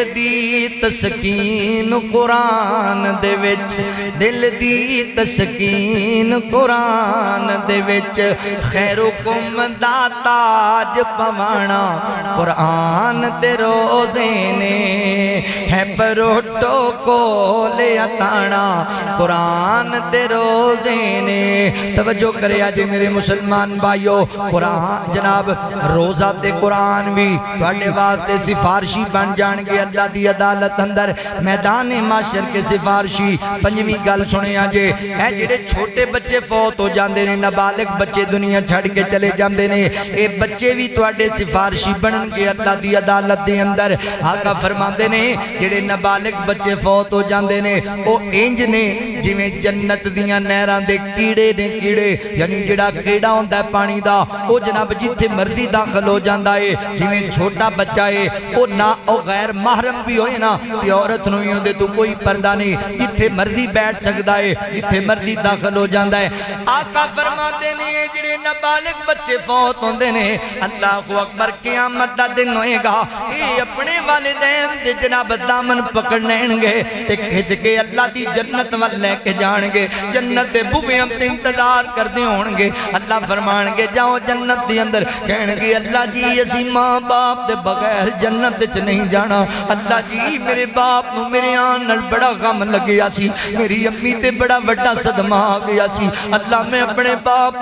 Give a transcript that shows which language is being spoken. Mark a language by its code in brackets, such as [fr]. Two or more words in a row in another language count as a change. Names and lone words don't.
[pa] دی تسکین قرآن دے وچ دل دی تسکین قرآن دے وچ خیرکم دا تاج پوانا قرآن تے روزے نے ہے پروٹو کول اتانا قرآن تے روزے نے توجہ کرے آجے میرے مسلمان بھائیو قرآن جناب روزہ تے قرآن بھی تواڈے واسطے سفارشی بن جان گے اللہ دی عدالت اندر میدان معاشر کے سفارشی پنجویں گل سنے آجے اے جڑے چھوٹے بچے فوت ہو جاندے نے نابالغ بچے دنیا چھڑ کے چلے جاندے نے اے بچے بھی تواڈے سفارشی بنن گے اللہ دی عدالت دے اندر آقا فرماندے نے جڑے نابالغ بچے فوت ہو جاندے نے او انج نے جویں جنت دیاں نہراں دے کیڑے نے کیڑے یعنی جڑا کیڑا ہوندا ہے پانی دا او جناب جتھے مرضی داخل ہو جاندا ہے جویں چھوٹا بچہ ہے او نہ او غیر محرم بھی ہوئے نا کہ عورت نوی ہوندے تو کوئی پردہ نہیں جتھے مرضی بیٹھ سکتا ہے جتھے مرضی داخل ہو جاندا ہے آقا فرماتے نے جڑے نابالغ بچے فوت ہوندے نے [ar] اللہ اکبر [pa] قیامت دا دن ہوئے گا اے اپنے والدین دے جناب دامن پکڑ لین گے تے کھچ کے اللہ دی جنت وال لے کے جان گے جنت دے بوئے ہم تے انتظار کردے ہون گے اللہ فرمان گے جاؤ جنت دے اندر کہن گے اللہ جی اسی ماں باپ دے بغیر جنت چ نہیں جانا ہاں اللہ جی میرے باپ نو میرے آن نال بڑا غم لگیا سی میری امی تے بڑا بڑا صدمہ آ گیا سی اللہ میں اپنے باپ